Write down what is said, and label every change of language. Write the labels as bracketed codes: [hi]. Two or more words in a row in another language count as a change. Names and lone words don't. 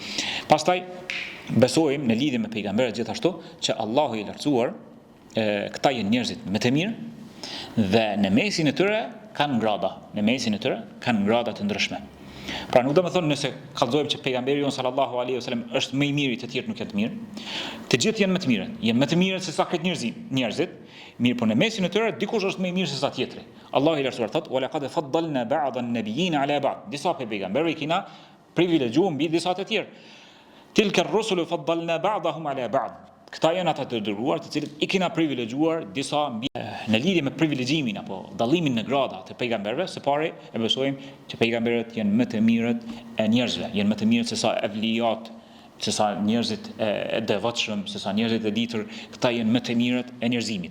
[sq] Pastaj besojmë në lidhje me pejgamberët gjithashtu që Allahu i lartësuar këta janë njerëzit më të mirë dhe në mesin e tyre kanë grada të ndryshme. Pra nuk do të thonë nëse kallëzojmë që pejgamberi jon [ar] صلى الله عليه وسلم [sq] është më i miri, të tjerë nuk janë të mirë. Të gjithë janë më të mirë. Janë më të mirë se sa këtë njerëzit. Mirë, po në mesin e tyre dikush është më i mirë se sa tjetri. Allahu i lartësuar thotë: [ar] "ولقد فضلنا بعض النبيين على بعض." [sq] Disa pejgamberë kina privilegjuar mbi disa të tjerë. [ar] تلك الرسل فضلنا بعضهم على بعض. [sq] Këta janë ata të dërguar të cilët i kena privilegjuar disa mbi. Në lidhje me privilegjimin apo dallimin në grada të pejgamberëve, së pari e besojmë që pejgamberët janë më të mirët e njerëzve, janë më të mirët se sa evlijat, se sa njerëzit e devotshëm, se sa njerëzit e ditur, këta janë më të mirët e njerëzimit.